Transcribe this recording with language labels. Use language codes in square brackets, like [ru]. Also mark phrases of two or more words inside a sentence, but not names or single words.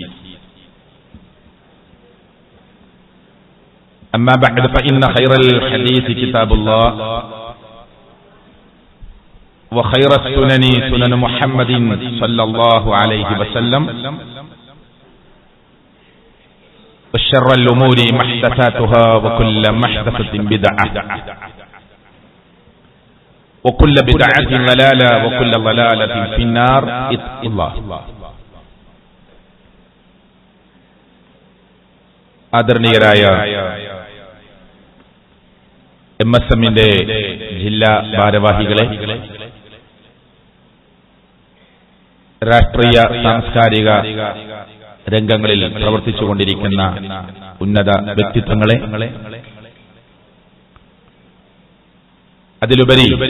[ar] أما بعد فإن خير الحديث كتاب الله وخير السنن سنن محمد صلى الله عليه وسلم وشر الأمور محدثاتها وكل محدثة بدعة وكل بدعة ضلالة وكل ضلالة في النار. اتقوا الله. [ml] ആദരണീയരായ MSMന്റെ ജില്ലാ ഭാരവാഹികളെ, രാഷ്ട്രീയ സാംസ്കാരിക രംഗങ്ങളിൽ പ്രവർത്തിച്ചുകൊണ്ടിരിക്കുന്ന ഉന്നത വ്യക്തിത്വങ്ങളെ, അതിലുപരി